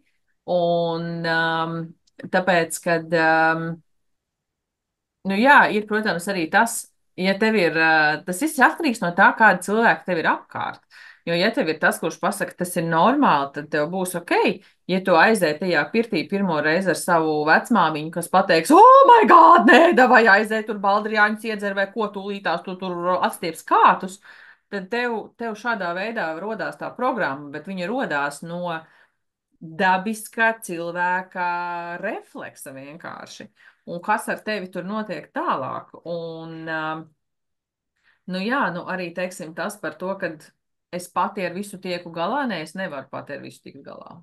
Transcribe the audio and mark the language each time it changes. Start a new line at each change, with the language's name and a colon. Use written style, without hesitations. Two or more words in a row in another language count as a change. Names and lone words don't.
Latvian: Un tāpēc, kad, nu jā, ir, protams, arī tas, ja tev ir, tas viss ir atkarīgs no tā, kāda cilvēka tev ir apkārt. Jo, ja tev ir tas, kurš pasaka, tas ir normāli, tad tev būs ok. Ja tu aizēji tajā pirtī pirmo reizi ar savu vecmāmiņu, kas pateiks,
English: oh, my God,
Latvian: nē, davai aizēj tur baldriāņus iedzer vai ko tūlītās tu tur atstieps kātus, tad tev šādā veidā rodās tā programma, bet viņa rodās no dabiskā cilvēka refleksa vienkārši. Un kas ar tevi tur notiek tālāk? Un, nu jā, nu arī teiksim tas par to, ka es pati ar visu tieku galā, nē, es nevaru pati ar visu tikt galā.